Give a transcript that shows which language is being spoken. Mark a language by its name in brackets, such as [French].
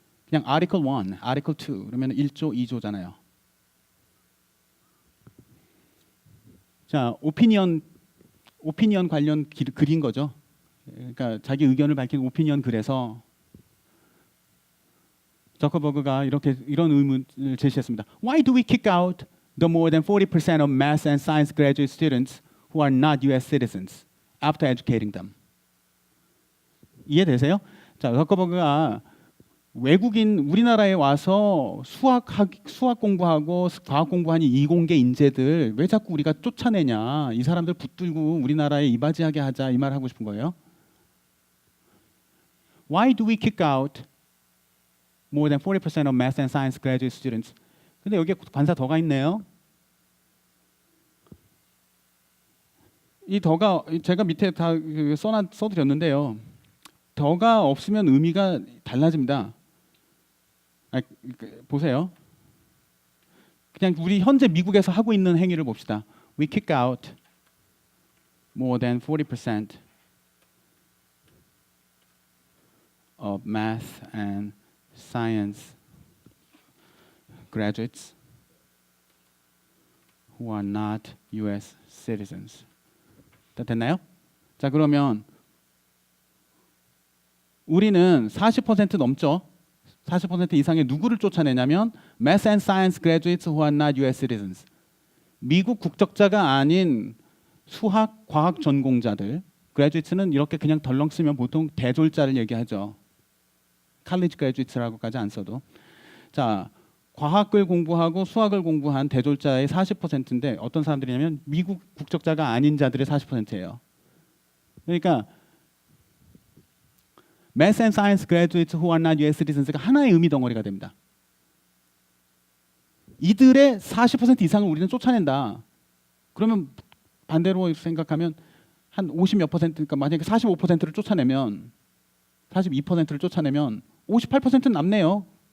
[Korean] 그냥 article 1, article 2 그러면 1조, 2조잖아요. 자, 오피니언 관련 글인 거죠. 그러니까 자기 의견을 밝힌 오피니언 글에서 저커버그가 이런 의문을 제시했습니다. [English] Why do we kick out the more than 40% of math and science graduate students who are not U.S. citizens after educating them? [Korean] 이해되세요? 자, 저커버그가 외국인 우리나라에 와서 수학 공부하고 과학 공부하는 이공계 인재들 왜 자꾸 우리가 쫓아내냐? 이 사람들 붙들고 우리나라에 이바지하게 하자 이 말 하고 싶은 거예요. [English] Why do we kick out more than 40% of math and science graduate students? [Korean] 근데 여기에 관사 더가 있네요. 이 더가 제가 밑에 다 써드렸는데요. 더가 없으면 의미가 달라집니다. 보세요. 그냥 우리 현재 미국에서 하고 있는 행위를 봅시다. [English] We kick out more than 40% of math and science graduates who are not U.S. [Korean] citizens. 다 됐나요? 자, 그러면 우리는 40% 넘죠. 40% 이상의 누구를 쫓아내냐면 [English] Math and Science graduates who are not U.S. citizens. [Korean] 미국 국적자가 아닌 수학, 과학 전공자들. graduates는 이렇게 그냥 덜렁 쓰면 보통 대졸자를 얘기하죠. college graduates라고까지 안 써도. 자, 과학을 공부하고 수학을 공부한 대졸자의 40%인데 어떤 사람들이냐면 미국 국적자가 아닌 자들의 40%예요. [English] 그러니까 Math and Science graduates who are not U.S. [Korean] citizens가 하나의 의미 덩어리가 됩니다. 이들의 40% 이상을 우리는 쫓아낸다. 그러면 반대로 생각하면 한 50몇 %, 만약에 45%를 쫓아내면 42%를 쫓아내면 58%는 남네요.